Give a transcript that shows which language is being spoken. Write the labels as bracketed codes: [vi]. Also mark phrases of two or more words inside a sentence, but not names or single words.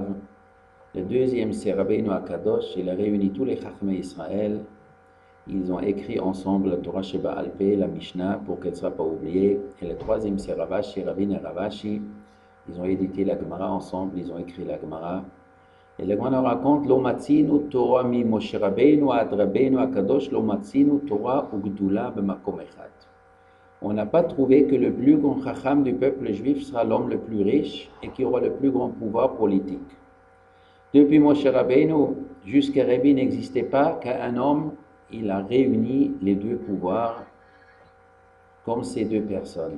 [fr] Le deuxième, c'est Rabbeinu Akadosh, il a réuni tous les [he] חכמים ישראל. [fr] Ils ont écrit ensemble la [he] תורה שבעל פה, [fr] la Mishnah, pour qu'elle ne soit pas oubliée. Et le troisième, c'est Ravashi, Ravin et Ravashi. Ils ont édité la Gemara ensemble, ils ont écrit la Gemara. Et la Gemara raconte, [he] לא מצינו תורה ממשה רבינו עד רבינו הקדוש, לא מצינו תורה וגדולה במקום אחד. [fr] On n'a pas trouvé que le plus grand chacham du peuple juif sera l'homme le plus riche et qui aura le plus grand pouvoir politique. Depuis Moshe Rabbeinu jusqu'à Rabbi n'existait pas qu'un homme il a réuni les deux pouvoirs comme ces deux personnes.